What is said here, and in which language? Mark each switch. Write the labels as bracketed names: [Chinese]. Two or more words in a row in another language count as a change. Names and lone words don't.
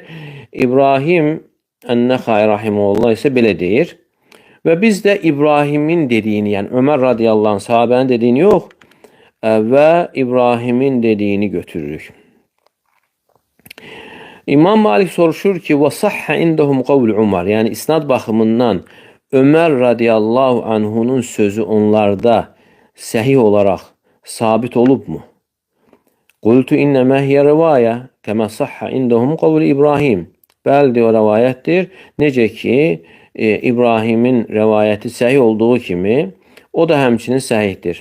[Azerbaijani] İbrahim Ən-Nəxai rahimehullah isə belə deyir. Və biz də İbrahimin dediyini, yəni Ömər [Arabic] رضي الله عنه [Azerbaijani] sahabənin dediyini yox, və İbrahimin dediyini götürürük. İmam Malik soruşur ki, [Arabic] وَصَحَّ عِنْدَهُمْ قَوْلُ Umar. [Azerbaijani] Yəni isnad baxımından Ömər [Arabic] رضي الله عنه [Azerbaijani] sözü onlarda səhih olaraq sabit olubmu? [Arabic] قلت إنما هي رواية كما صح عندهم قول İbrahim. [Azerbaijani] Bəli, o rəvayətdir. Necə ki, İbrahimin rəvayəti səhih olduğu kimi, o da həmçinin səhihdir.